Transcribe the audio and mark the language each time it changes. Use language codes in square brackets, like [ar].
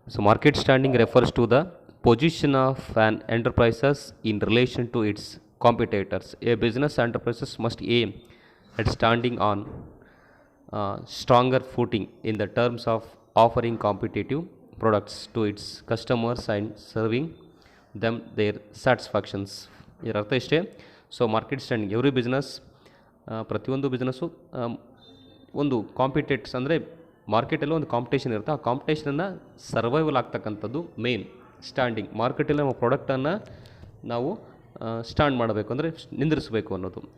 [en] Market standing refers to the position of an enterprises in relation to its competitors. A business enterprises must aim at standing on stronger footing in the terms of offering competitive products to its customers and serving them their satisfactions. [kn] ಇದರ ಅರ್ಥ ಇಷ್ಟೇ. Market standing, every business, ಪ್ರತಿಯೊಂದು business ಒಂದು ಕಾಂಪಿಟೇಟ್ಸ್ ಅಂದರೆ ಮಾರ್ಕೆಟಲ್ಲಿ ಒಂದು competition ಇರುತ್ತೆ. ಆ ಕಾಂಪಿಟೇಷನನ್ನು ಸರ್ವೈವಲ್ ಆಗ್ತಕ್ಕಂಥದ್ದು ಮೇನ್ ಸ್ಟ್ಯಾಂಡಿಂಗ್. ಮಾರ್ಕೆಟಲ್ಲಿ ನಮ್ಮ ಪ್ರಾಡಕ್ಟನ್ನು ನಾವು ಸ್ಟ್ಯಾಂಡ್ ಮಾಡಬೇಕು ಅಂದರೆ ನಿಂದಿರಿಸಬೇಕು ಅನ್ನೋದು.